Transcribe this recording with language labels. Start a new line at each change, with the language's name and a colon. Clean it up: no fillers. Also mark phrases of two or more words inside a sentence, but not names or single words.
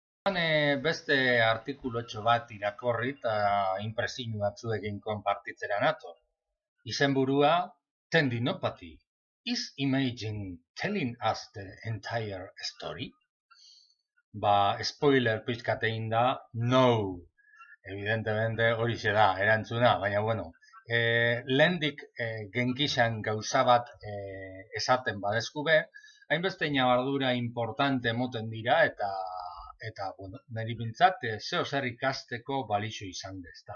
Basque: Beste artikulotxo bat irakorri eta inpresio batzuekin konpartitzera nator. Izenburua Tendinopathy.
English: Is imaging telling us the entire story?
Basque: Spoiler pixkatein da, no. Evidentemente horixe da, erantzuna, baina bueno. Lehendik genkixan gauza bat esaten badezku be, hainbeste ñabardura importante moten dira eta bueno, niri bintzat, zeo zer ikasteko balixo izan dezta.